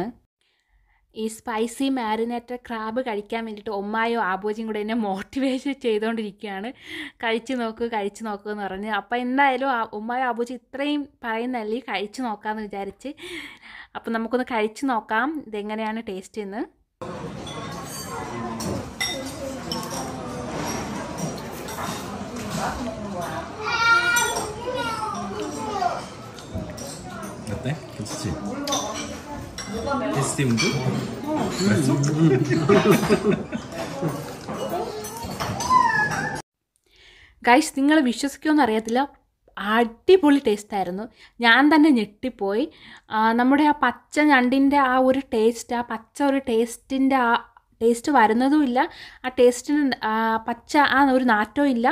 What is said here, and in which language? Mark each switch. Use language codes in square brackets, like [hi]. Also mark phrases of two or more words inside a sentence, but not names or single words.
[ml] ഈ [en] spicy marinated crab [ml] കഴിക്കാൻ വേണ്ടിയിട്ട് ഉമ്മായോ ആബോജിയും കൂടെ എന്നെ മോട്ടിവേറ്റ് ചെയ്തുകൊണ്ടിരിക്കുകയാണ്. കഴിച്ച് നോക്കൂ എന്ന് പറഞ്ഞ്. അപ്പോൾ എന്തായാലും ഉമ്മായോ ആബോജി ഇത്രയും പറയുന്നല്ലേ കഴിച്ച് നോക്കാമെന്ന് വിചാരിച്ച്. അപ്പോൾ നമുക്കൊന്ന് കഴിച്ച് നോക്കാം ഇതെങ്ങനെയാണ് ടേസ്റ്റ് എന്ന്. [ko] 어때? 괜찮지? 테스팅 도 그랬어? [ml] ഗൈസ്, നിങ്ങൾ വിശ്വസിക്കുമെന്ന് അറിയത്തില്ല, അടിപൊളി ടേസ്റ്റായിരുന്നു. ഞാൻ തന്നെ ഞെട്ടിപ്പോയി. നമ്മുടെ ആ പച്ച ഞണ്ടിൻ്റെ ആ ഒരു ടേസ്റ്റ്, ആ പച്ച ഒരു ടേസ്റ്റിൻ്റെ ആ ടേസ്റ്റ് വരുന്നതുമില്ല, ആ ടേസ്റ്റിന് പച്ച ആ ഒരു നാറ്റവും ഇല്ല.